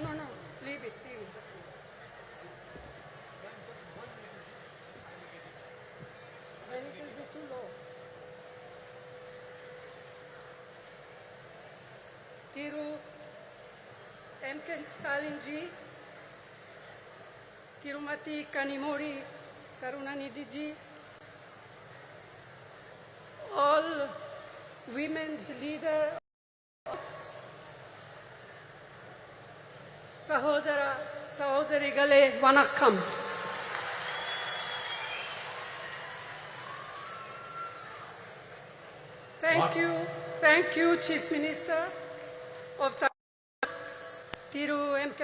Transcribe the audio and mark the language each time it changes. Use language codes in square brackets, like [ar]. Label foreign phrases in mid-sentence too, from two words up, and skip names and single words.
[en] No, leave it. Then it will be too low. Thiru M.K. Stalin ji, Tirumati Kanimori Karunanidhi ji, all women's leader, [ta] சகோதர சகோதரிகளே வணக்கம். [en] Thank you, Chief Minister of Tamil Nadu, Thiru M.K.